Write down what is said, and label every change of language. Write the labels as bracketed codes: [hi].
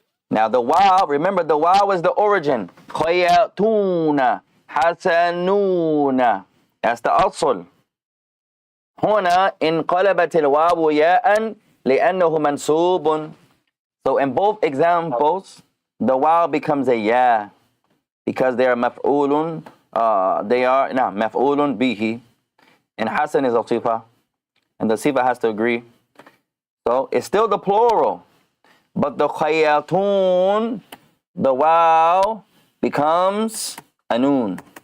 [en] Now the wow, remember the wow is the origin. [ar] خياطون. حسنون. [en] That's the أصل. [ar] هنا انقلبت الواو ياء لأنه منصوب. [en] So in both examples, the wow becomes a ya because they are maf'ulun. Maf'ulun bihi. And Hasan is a sifa. And the sifa has to agree. So it's still the plural. But the khayatun, the wow becomes a noon.